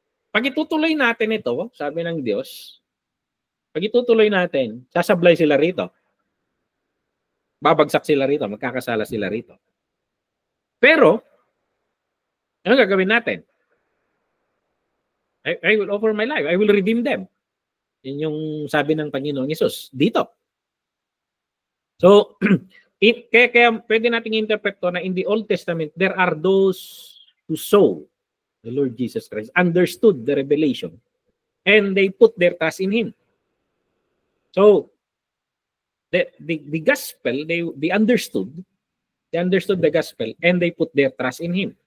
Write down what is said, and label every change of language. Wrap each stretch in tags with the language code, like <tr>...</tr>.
<tl>Pag itutuloy natin ito, sabi ng Diyos, pag itutuloy natin, sasablay sila rito. Babagsak sila rito, magkakasala sila rito. Pero, ano gagawin natin?</tl> <en>I will offer my life. I will redeem them.</en> <tl>Yun yung sabi ng Panginoong Hesus dito. So, kaya pwede nating</tl> <en>interpret to na in the Old Testament, there are those who saw the Lord Jesus Christ, understood the revelation, and they put their trust in Him. So, the gospel, they understood the gospel, and they put their trust in Him.</en>